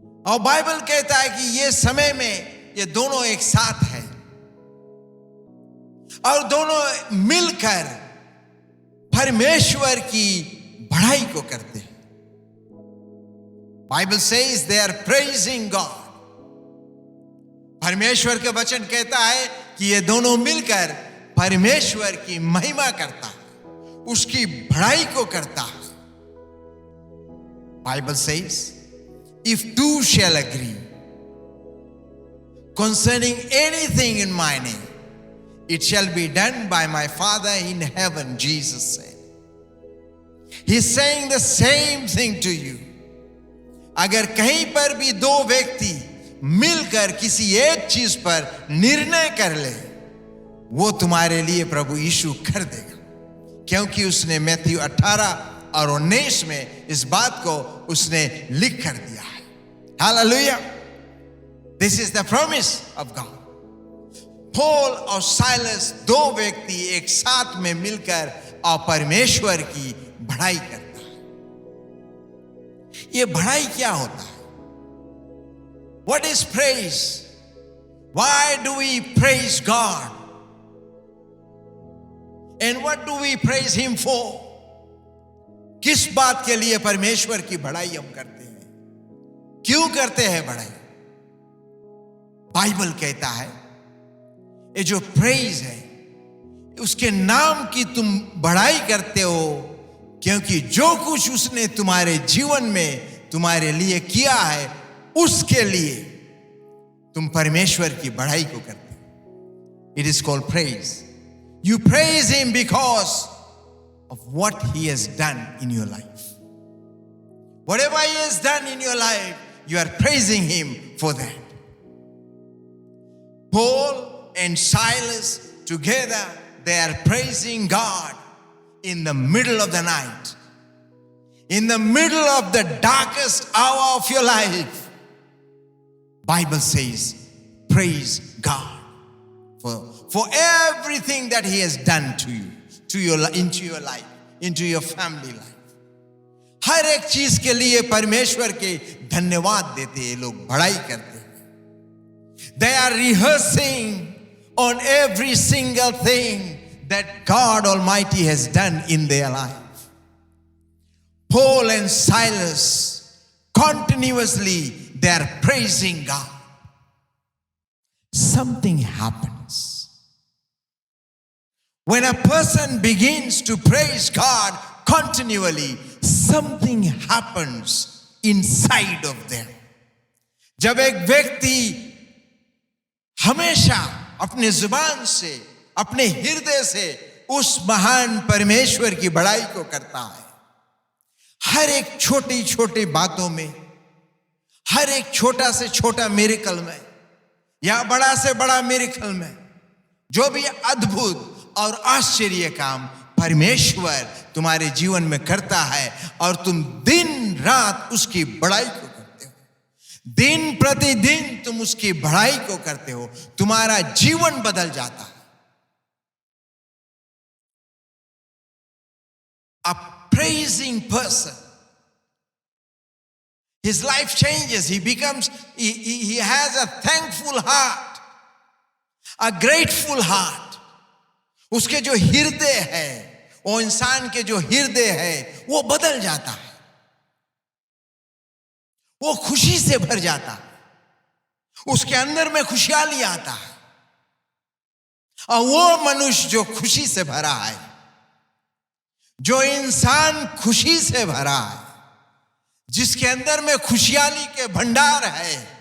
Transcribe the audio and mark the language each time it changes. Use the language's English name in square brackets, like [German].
[Hindi] और बाइबल कहता है कि ये समय में ये दोनों एक साथ हैं और दोनों मिलकर परमेश्वर की बढ़ाई को करते हैं। [English] Bible says they are praising God. [Hindi] परमेश्वर के वचन कहता है कि ये दोनों मिलकर परमेश्वर की महिमा करता है, उसकी बढ़ाई को करता है। [English] Bible says if two shall agree concerning anything in my name, it shall be done by my Father in heaven, Jesus said. He's saying the same thing to you. [Hindi] अगर कहीं पर भी दो व्यक्ति मिलकर किसी एक चीज पर निर्णय कर ले, वो तुम्हारे लिए प्रभु यीशु कर देगा, क्योंकि उसने मैथ्यू 18 और 19 में इस बात को उसने लिख कर दिया है। Hallelujah. [English] This is the promise of God. [Hindi] Paul और साइलस दो व्यक्ति एक साथ में मिलकर और परमेश्वर की बढ़ाई करता है। ये बढ़ाई क्या होता है? [English] What is praise? Why do we praise God? And what do we praise Him for? [Hindi] किस बात के लिए परमेश्वर की बढ़ाई हम करते हैं? क्यों करते हैं बढ़ाई? बाइबल कहता है ये जो प्रेज है, उसके नाम की तुम बढ़ाई करते हो, क्योंकि जो कुछ उसने तुम्हारे जीवन में तुम्हारे लिए किया है, उसके लिए तुम परमेश्वर की बढ़ाई को करते हो। [English] It is called praise. You praise him because of what he has done in your life. Whatever he has done in your life, you are praising him for that. Paul and Silas together, they are praising God in the middle of the night, in the middle of the darkest hour of your life. Bible says, praise God for everything that He has done to you, into your life, into your family life. [Hindi] हर एक चीज के लिए परमेश्वर के धन्यवाद देते हैं लोग, बढ़ाई करते हैं। [English] They are rehearsing on every single thing that God Almighty has done in their life. Paul and Silas continuously they are praising God. Something happens when a person begins to praise God continually. Something happens inside of them. [Hindi] जब एक व्यक्ति हमेशा अपने जुबान से, अपने हृदय से उस महान परमेश्वर की बढ़ाई को करता है, हर एक छोटी छोटी बातों में, हर एक छोटा से छोटा मिरेकल में या बड़ा से बड़ा मिरेकल में, जो भी अद्भुत और आश्चर्य काम परमेश्वर तुम्हारे जीवन में करता है, और तुम दिन रात उसकी बढ़ाई को, दिन प्रतिदिन तुम उसकी बढ़ाई को करते हो, तुम्हारा जीवन बदल जाता है। [English] A praising person, his life changes. He becomes, he has a thankful heart, a grateful heart. [Hindi] उसके जो हृदय है, वो इंसान के जो हृदय है, वो बदल जाता है, वो खुशी से भर जाता है, उसके अंदर में खुशहाली आता है। और वो मनुष्य जो खुशी से भरा है, जो इंसान खुशी से भरा है, जिसके अंदर में खुशहाली के भंडार है,